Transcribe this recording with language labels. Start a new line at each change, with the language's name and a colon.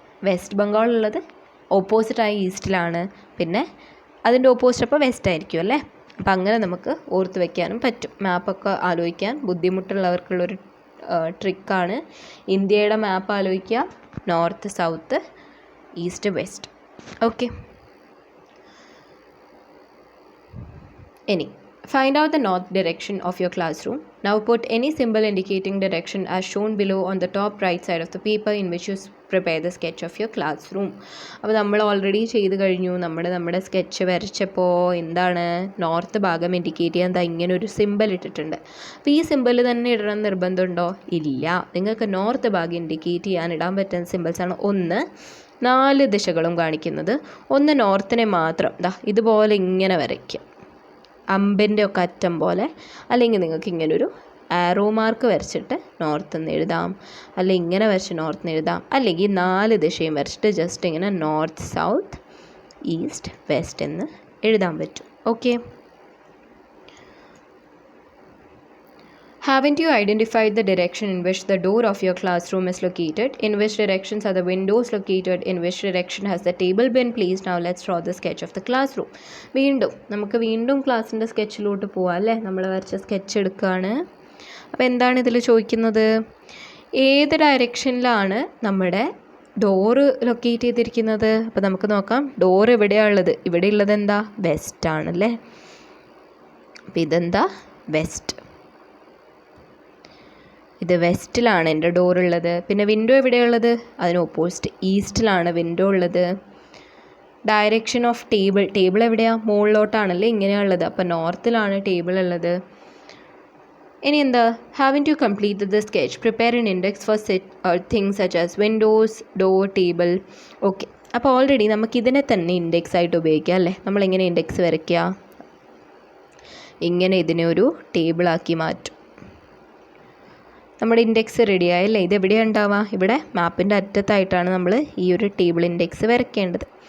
Malayalam: West ബംഗാളുള്ളത് ഓപ്പോസിറ്റായി ഈസ്റ്റിലാണ്, പിന്നെ അതിൻ്റെ opposite അപ്പോൾ വെസ്റ്റ് ആയിരിക്കും അല്ലേ. അപ്പോൾ അങ്ങനെ നമുക്ക് ഓർത്ത് വയ്ക്കാനും പറ്റും. മാപ്പൊക്കെ ആലോചിക്കാൻ ബുദ്ധിമുട്ടുള്ളവർക്കുള്ളൊരു ട്രിക്കാണ്. ഇന്ത്യയുടെ മാപ്പ് ആലോചിക്കുക, north, south, east, west.
English: Okay, ഇനി find out the north direction of your classroom. Now put any symbol indicating direction as shown below on the top right side of the paper in which you prepare the sketch of your classroom.
Malayalam: അപ്പോൾ നമ്മൾ already ചെയ്ത് കഴിഞ്ഞു. നമ്മുടെ sketch വരച്ചപ്പോൾ എന്താണ് north ഭാഗം indicate ചെയ്യാൻ ഇങ്ങനെ ഒരു സിമ്പിൾ ഇട്ടിട്ടുണ്ട്. അപ്പോൾ ഈ സിമ്പിൾ തന്നെ ഇടണം നിർബന്ധമുണ്ടോ? ഇല്ല. നിങ്ങൾക്ക് നോർത്ത് ഭാഗം ഇൻഡിക്കേറ്റ് ചെയ്യാൻ ഇടാൻ പറ്റുന്ന സിമ്പിൾസാണ്. ഒന്ന് 4 ദിശകളും കാണിക്കുന്നത്, ഒന്ന് നോർത്തിനെ മാത്രം ഇതുപോലെ ഇങ്ങനെ വരയ്ക്കുക, അമ്പിൻ്റെ ഒക്കെ അറ്റം പോലെ. അല്ലെങ്കിൽ നിങ്ങൾക്ക് ഇങ്ങനൊരു ആരോ മാർക്ക് വരച്ചിട്ട് നോർത്ത് എന്ന് എഴുതാം, അല്ലെങ്കിൽ ഇങ്ങനെ വരച്ച് നോർത്ത് എന്ന് എഴുതാം, അല്ലെങ്കിൽ 4 ദിശയും വരച്ചിട്ട് ജസ്റ്റ് ഇങ്ങനെ നോർത്ത്, സൗത്ത്, ഈസ്റ്റ്, വെസ്റ്റ് എന്ന് എഴുതാൻ പറ്റും.
English: Okay, haven't you identified the direction in which the door of your classroom is located? In which directions are the windows located? In which direction has the table been placed? Now let's draw the sketch of the classroom.
Malayalam: നമുക്ക് വീണ്ടും ക്ലാസ്സിൻ്റെ സ്കെച്ചിലോട്ട് പോവാം അല്ലേ. നമ്മൾ വരച്ച sketch എടുക്കുകയാണ്. അപ്പോൾ എന്താണ് ഇതിൽ ചോദിക്കുന്നത്? ഏത് ഡയറക്ഷനിലാണ് നമ്മുടെ ഡോറ് ലൊക്കേറ്റ് ചെയ്തിരിക്കുന്നത്? അപ്പോൾ നമുക്ക് നോക്കാം. ഡോർ എവിടെയാണ് ഉള്ളത്? ഇവിടെ ഉള്ളത് എന്താ? വെസ്റ്റ് ആണല്ലേ. അപ്പോൾ ഇതെന്താ? വെസ്റ്റ്. ഇത് വെസ്റ്റിലാണ് എൻ്റെ ഡോർ ഉള്ളത്. പിന്നെ വിൻഡോ എവിടെയുള്ളത്? അതിന് ഓപ്പോസിറ്റ് ഈസ്റ്റിലാണ് വിൻഡോ ഉള്ളത്. ഡയറക്ഷൻ ഓഫ് ടേബിൾ എവിടെയാണ്? മുകളിലോട്ടാണല്ലേ ഇങ്ങനെയുള്ളത്. അപ്പോൾ നോർത്തിലാണ് ടേബിൾ ഉള്ളത്. ഇനി എന്താ?
English: haven't you completed the sketch? Prepare an index for things such as windows, door, table.
Malayalam: Okay, അപ്പോൾ ഓൾറെഡി നമുക്കിതിനെ തന്നെ ഇൻഡെക്സ് ആയിട്ട് ഉപയോഗിക്കാം അല്ലേ. നമ്മളെങ്ങനെ ഇൻഡെക്സ് വരയ്ക്കുക? ഇങ്ങനെ ഇതിനെ ഒരു ടേബിളാക്കി മാറ്റും. നമ്മുടെ ഇൻഡെക്സ് റെഡിയായല്ലേ. ഇത് എവിടെയാണ് ഉണ്ടാവുക? ഇവിടെ മാപ്പിൻ്റെ അറ്റത്തായിട്ടാണ് നമ്മൾ ഈ ഒരു ടേബിൾ ഇൻഡെക്സ് വരയ്ക്കേണ്ടത്.